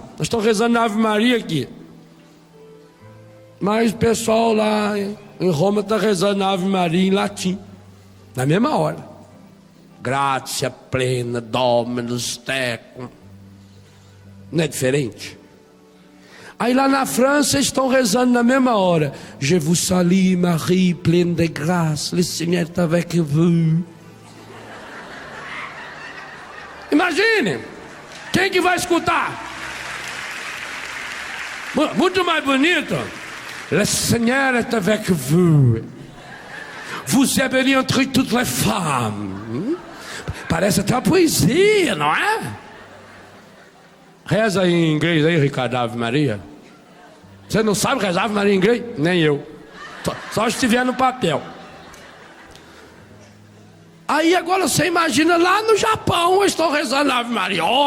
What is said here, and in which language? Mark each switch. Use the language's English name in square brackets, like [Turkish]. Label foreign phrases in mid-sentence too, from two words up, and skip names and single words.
[Portuguese] Nós estamos rezando na Ave Maria aqui. Mas o pessoal lá em Roma está rezando na Ave Maria em latim. Na mesma hora. [Latin] Gratia plena, Dominus tecum. [Portuguese] Não é diferente? Aí lá na França estão rezando na mesma hora. [French] Je vous salue Marie, pleine de grâce, le Seigneur est avec vous. [Portuguese] Imagine, quem que vai escutar? Muito mais bonito. [French] Le Seigneur est avec vous. Vous êtes bénie entre toutes les femmes. [Portuguese] Parece até uma poesia, não é? Reza em inglês aí, Ricardo, Ave Maria. Você não sabe rezar Ave Maria em inglês? Nem eu. Só se estiver no papel. Aí agora você imagina lá no Japão, eles estão rezando Ave Maria.